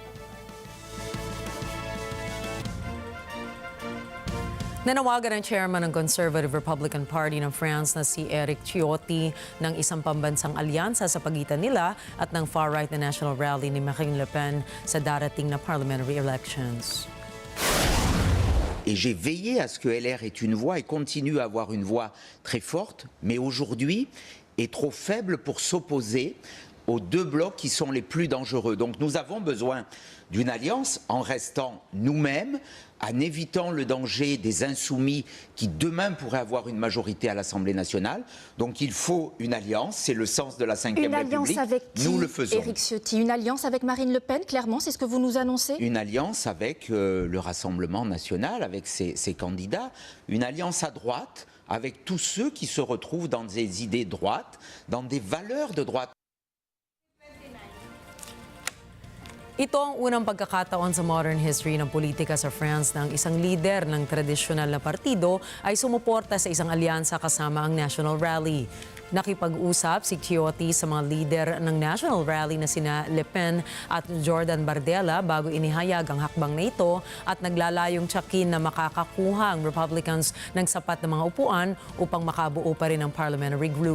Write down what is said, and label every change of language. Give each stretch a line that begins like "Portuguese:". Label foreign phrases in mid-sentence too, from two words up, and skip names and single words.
Filipino: Nanawagan ng chairman ng Conservative Republican Party ng France na si Eric Ciotti ng isang pambansang alyansa sa pagitan nila at ng far-right na national rally ni Marine Le Pen sa darating na
English: parliamentary elections.
French: Et j'ai veillé à ce que LR ait une voix et continue à avoir une voix très forte, mais aujourd'hui est trop faible pour s'opposer aux deux blocs qui sont les plus dangereux. Donc nous avons besoin d'une alliance en restant nous-mêmes, en évitant le danger des insoumis qui demain pourraient avoir une majorité à l'Assemblée nationale. Donc il faut une alliance, c'est le sens de la Ve République. Une alliance avec qui, nous le faisons. Éric Ciotti? Une alliance avec Marine Le Pen, clairement, c'est ce que vous nous annoncez? Une alliance avec le Rassemblement national, avec ses candidats. Une alliance à droite, avec tous ceux qui se retrouvent dans des idées droites, dans des valeurs de droite.
Filipino: Ito ang unang pagkakataon sa
English: modern history
Filipino: ng politika sa France na ang isang lider ng tradisyonal na partido ay sumuporta sa isang alyansa kasama ang National Rally. Nakipag-usap si Ciotti sa mga lider ng National Rally na sina Le Pen at Jordan Bardella bago inihayag ang hakbang na ito at naglalayong tiyakin na makakakuha ang Republicans ng sapat na mga upuan upang makabuo pa rin ang
English: parliamentary group.